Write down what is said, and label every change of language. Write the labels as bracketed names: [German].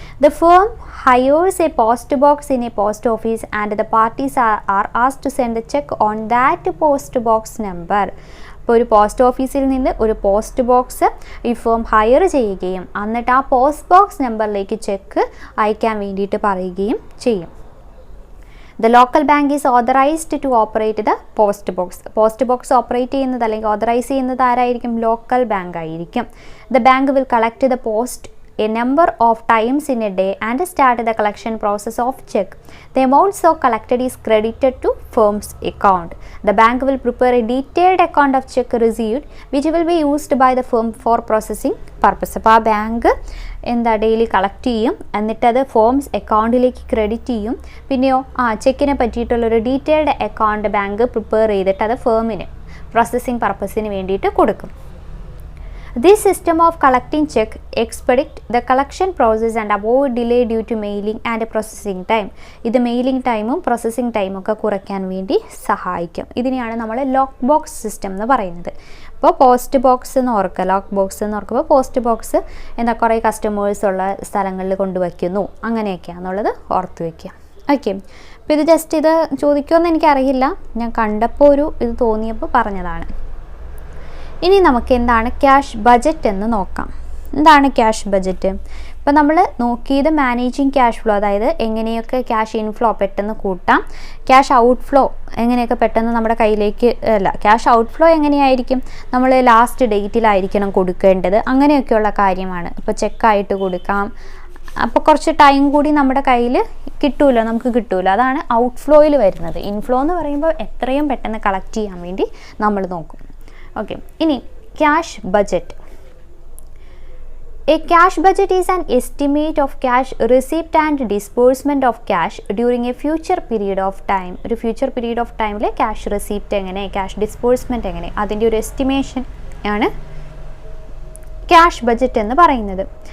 [English] The firm hires a post box in a post office and the parties are asked to send a cheque on that post box number. [Malayalam] ഇപ്പോൾ ഒരു post ഓഫീസിൽ നിന്ന് ഒരു post box ഈ firm higher ചെയ്യുകയും എന്നിട്ട് ആ post box നമ്പറിലേക്ക് ചെക്ക് അയക്കാൻ വേണ്ടിയിട്ട് പറയുകയും ചെയ്യും. [English] The local bank is authorized to operate the post box. [Malayalam] Post box operate ചെയ്യുന്നത് അല്ലെങ്കിൽ ഓതറൈസ് ചെയ്യുന്നത് ആരായിരിക്കും? ലോക്കൽ ബാങ്ക് ആയിരിക്കും. [English] The bank will collect the post a number of times in a day and start the collection process of check. The amount so collected is credited to firm's account. The bank will prepare a detailed account of check received which will be used by the firm for processing purpose. [Malayalam] അപ്പോൾ ആ bank എന്താ daily collect ചെയ്യും, എന്നിട്ടത് forms അക്കൗണ്ടിലേക്ക് credit ചെയ്യും. പിന്നെയോ ചെക്കിനെ പറ്റിയിട്ടുള്ളൊരു detailed account bank prepare ചെയ്തിട്ട് അത് ഫേമിന് പ്രോസസ്സിംഗ് പർപ്പസിന് വേണ്ടിയിട്ട് കൊടുക്കും. [English] This system of collecting check expedite the collection process and avoid delay due to mailing and processing time. [Malayalam] ഇത് മെയിലിംഗ് ടൈമും പ്രോസസ്സിംഗ് ടൈമും ഒക്കെ കുറയ്ക്കാൻ വേണ്ടി സഹായിക്കും. ഇതിനെയാണ് നമ്മൾ ലോക്ക് ബോക്സ് സിസ്റ്റം എന്ന് പറയുന്നത്. അപ്പോൾ പോസ്റ്റ് ബോക്സ് എന്ന് ഓർക്കുക, ലോക്ക് ബോക്സ് എന്ന് ഓർക്കുമ്പോൾ പോസ്റ്റ് ബോക്സ് എന്താ കുറേ കസ്റ്റമേഴ്സ് ഉള്ള സ്ഥലങ്ങളിൽ കൊണ്ടുവയ്ക്കുന്നു, അങ്ങനെയൊക്കെയാണെന്നുള്ളത് ഓർത്ത് വയ്ക്കുക. ഓക്കെ, അപ്പോൾ ഇത് ജസ്റ്റ് ഇത് ചോദിക്കുമെന്ന് എനിക്കറിയില്ല, ഞാൻ കണ്ടപ്പോൾ ഇത് തോന്നിയപ്പോൾ പറഞ്ഞതാണ്. ഇനി നമുക്ക് എന്താണ് ക്യാഷ് ബജറ്റ് എന്ന് നോക്കാം. എന്താണ് ക്യാഷ് ബജറ്റ്? ഇപ്പോൾ നമ്മൾ നോക്കിയത് മാനേജിങ് ക്യാഷ് ഫ്ലോ, അതായത് എങ്ങനെയൊക്കെ ക്യാഷ് ഇൻഫ്ലോ പെട്ടെന്ന് കൂട്ടാം, ക്യാഷ് ഔട്ട് ഫ്ലോ എങ്ങനെയൊക്കെ പെട്ടെന്ന് നമ്മുടെ കയ്യിലേക്ക് ക്യാഷ് ഔട്ട് ഫ്ലോ എങ്ങനെയായിരിക്കും, നമ്മൾ ലാസ്റ്റ് ഡേറ്റിലായിരിക്കണം കൊടുക്കേണ്ടത്, അങ്ങനെയൊക്കെയുള്ള കാര്യമാണ്. ഇപ്പോൾ ചെക്കായിട്ട് കൊടുക്കാം, അപ്പോൾ കുറച്ച് ടൈം കൂടി നമ്മുടെ കയ്യിൽ കിട്ടുമല്ലോ, നമുക്ക് കിട്ടുമല്ലോ, അതാണ് ഔട്ട് ഫ്ലോയിൽ വരുന്നത്. ഇൻഫ്ലോ എന്ന് പറയുമ്പോൾ എത്രയും പെട്ടെന്ന് കളക്ട് ചെയ്യാൻ വേണ്ടി നമ്മൾ നോക്കും. ഓക്കെ, ഇനി cash budget. [English] A cash budget is an estimate of cash receipt and disbursement of cash during a future period of time. [Malayalam] ഒരു ഫ്യൂച്ചർ പീരീഡ് ഓഫ് ടൈമിൽ ക്യാഷ് റെസിപ്റ്റ് എങ്ങനെ, ക്യാഷ് ഡിസ്ബേഴ്സ്മെൻറ്റ് എങ്ങനെ, അതിൻ്റെ ഒരു എസ്റ്റിമേഷൻ ആണ് ക്യാഷ് ബജറ്റ് എന്ന് പറയുന്നത്.